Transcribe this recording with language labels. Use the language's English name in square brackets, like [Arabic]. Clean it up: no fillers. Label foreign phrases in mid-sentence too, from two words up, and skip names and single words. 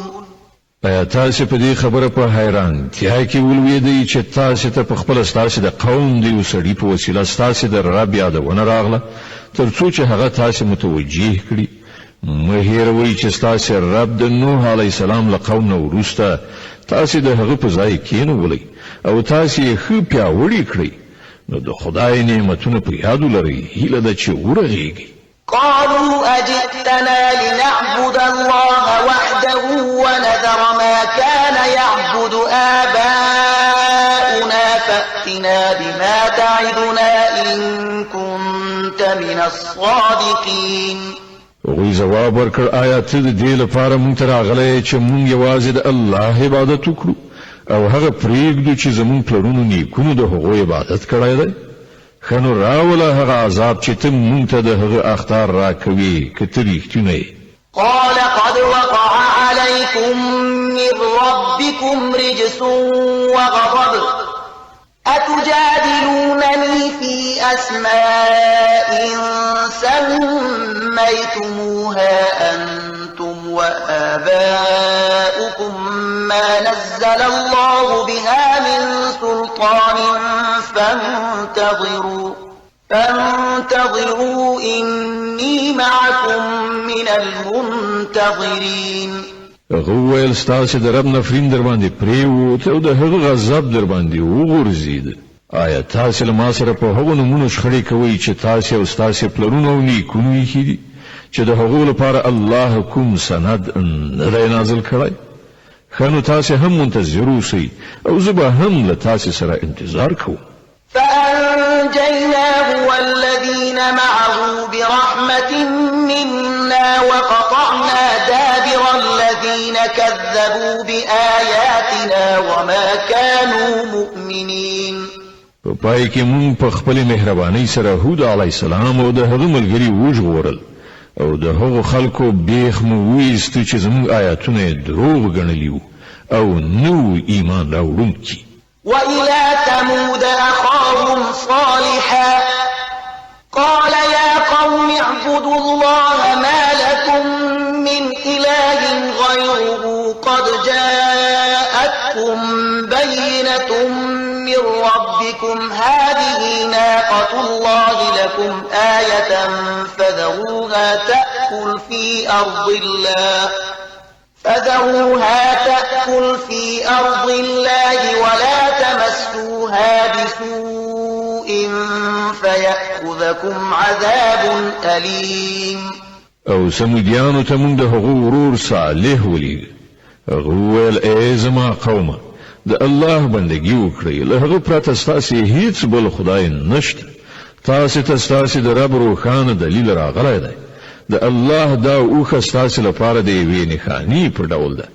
[Pashto] ایا تاسو په دې خبره په حیرانتیا کې ولوېدئ چې تاسو ته په خپل ستاسو د قوم دی او سړي په وسیله ستاسو د رب یادونه راغله تر څو چې هغه تاسو متوجه کړي؟ مه هېروئ چې ستاسو رب د نوح [Arabic] علیه السلام [Pashto] له قوم نه وروسته تاسو د هغه په ځای کېنولئ او تاسو یې ښه پیاوړي کړئ نو د خدای نعمتونه په یاد ولرئ هیله ده چې ورغېږئ. [Arabic] قالوا أجئتنا لنعبد الله وحده ونذر ما كان يعبد آباؤنا فأتنا بما تعدنا إن كنت من الصادقين. [Pashto] هغوی جواب ورکړ آیا ته د دې لپاره مونږ ته راغلی چې مونږ یوازې د الله عبادت وکړو او هغه پرېږدو چې زمونږ پلرونو نیکونو د هغو عبادت کړی دی؟ ښه نو راوله هغه عذاب چې ته مونږ ته د هغه اخطار راکوي که ته رښتونه یې. [Arabic] قال قد وقع عليكم من ربكم رجس وغضب أتجادلونني في أسماء سميتموها أنتم وآباؤكم ما نزل الله بها من سلطان فانتظروا إني معكم من المنتظرين. [Pashto] هغه وویل ستاسو د رب نفرین در باندې پرېوت او د هغه غضب در باندې وغورځېد. آیا تاسو له ما سره په هغو نومونو شخړې کوئ چې تاسو او ستاسو پلرونه او نیکونو یې ایښي دي چې د هغو لپاره الله کوم سند نه دی نازل کړی؟ ښه نو تاسو هم منتظر اوسئ او زه به هم له تاسو سره انتظار کوم. [Arabic] فأنجيناه والذين معه برحمة منا وقطعنا دابر الذين كذبوا بآياتنا وما كانوا مؤمنين. [Pashto] په پای کې مونږ په خپل مهرباني سره هود [Arabic] علی السلام [Pashto] او د هغه ملګری وژغورل او د هغو خلکو بیخ مو ویستو چې زموږ آیاتونه دروغ ګڼلي وو او نو ایمان راوړونکي. [Arabic] وإلى ثمود أخاهم صالحا قال يا قوم اعبدوا الله ما لكم من إله غيره قد جاءتكم بينة من ربكم هذه ناقة الله لكم آية فذروها تأكل في أرض الله ولا تمسوها بسوء فيأخذكم عذاب أليم. [Pashto] او سمودیانو ته مونږ د هغو ورور صالح ولید. هغه ویل ای زما قومه د الله بندگی وکړئ، له هغه پرته ستاسې هیڅ بل خدای نشته. تاسې ته ستاسې د رب روښانه دلیل راغلی دی. د الله دا اوښه ستاسې لپاره د یوې نښانې په ډول ده.